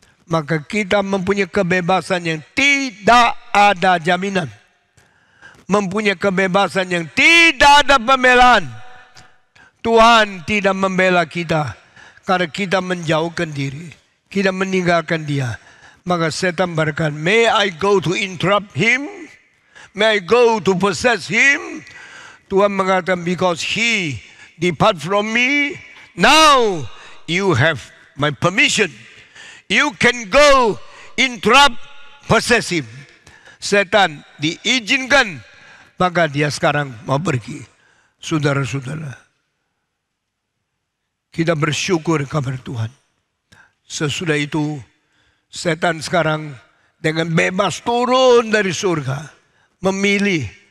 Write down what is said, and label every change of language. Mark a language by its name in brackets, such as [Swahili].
[Indonesian] Maka kita mempunyai kebebasan yang tidak ada jaminan. Mempunyai kebebasan yang tidak ada pembelaan. Tuhan tidak membela kita karena kita menjauhkan diri. Kita meninggalkan Dia. Maka setan berkata, [English] may I go to interrupt him? May I go to possess him? [Indonesian] Tuhan mengatakan, [English] because he depart from me, now you have my permission. You can go interrupt, possess him. [Indonesian] Setan diizinkan, maka dia sekarang mau pergi. Saudara-saudara, kita bersyukur kepada Tuhan. Sesudah itu, setan sekarang dengan bebas turun dari surga. Memilih.